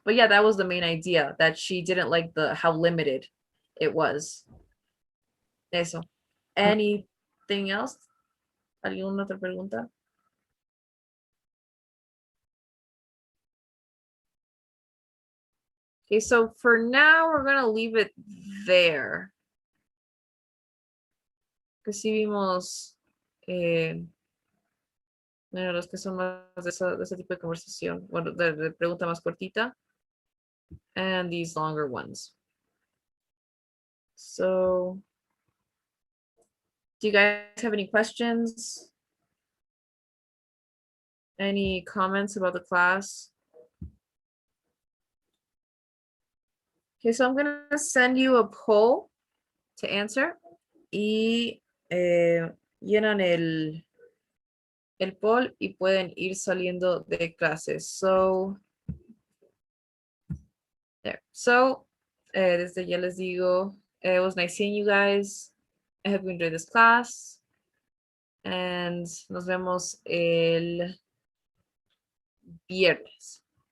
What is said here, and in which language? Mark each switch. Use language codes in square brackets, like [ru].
[en] But yeah, that was the main idea, that she didn't like how limited it was. Eso. Anything else? [es] ¿Alguna otra pregunta? [en] Okay, so for now, we're gonna leave it there. [es] Que sí vimos bueno, los que son más de ese tipo de conversación, bueno, de pregunta más cortita, [en] and these longer ones. So, do you guys have any questions? Any comments about the class? Okay, so I'm gonna send you a poll to answer. [es] Y llenan el poll y pueden ir saliendo de clases. [en] So, there. So, [es] desde ya les digo, [en] it was nice seeing you guys. I hope you enjoyed this class. And nos vemos el viernes.